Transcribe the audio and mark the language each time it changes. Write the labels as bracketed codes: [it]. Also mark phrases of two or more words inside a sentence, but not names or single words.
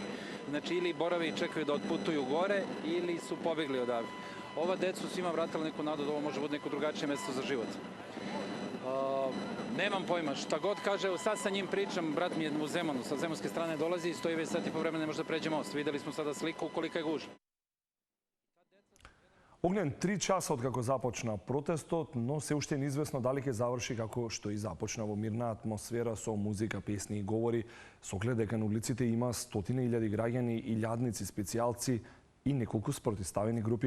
[sr] Znači ili borave i čekaju da otputuju gore ili su pobegli odavde. Ova decu svima vratila neku nadu da ovo može biti neko drugačije mesto za život. Nemam pojma, šta god kaže, evo sad sa njim pričam, brat mi je u Zemunu, sa zemunske strane dolazi i stoji već sat i po vremena, ne može da pređe most. Videli smo sada sliku kolika je gužva. [mk] Огнен 3 часа од како започна протестот, но се уште неизвестно дали ќе заврши како што и започна во мирна атмосфера со музика, песни и говори, со оглед дека на улиците има стотини илјади граѓани, илјадници, специјалци и неколку спротивставени групи.